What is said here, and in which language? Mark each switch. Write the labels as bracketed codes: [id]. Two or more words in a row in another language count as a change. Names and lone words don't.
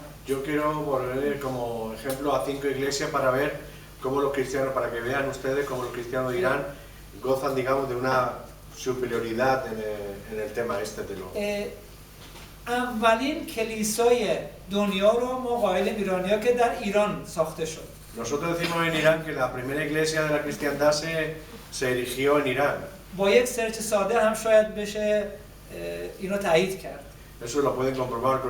[es] Yo quiero poner como ejemplo a 5 iglesias para ver cómo los cristianos, para que vean ustedes cómo los cristianos de Irán gozan, digamos, de una superioridad en el tema este de lo. [fa] اولین کلیسای دنیا رو ما قائلیم ایرانی‌ها که در ایران ساخته شد. [es] Nosotros decimos en Irán que la primera iglesia de la cristiandad se erigió en Irán. [fa] با یک سرچ ساده هم شاید بشه اینو تایید کرد. [es] Eso lo pueden comprobar con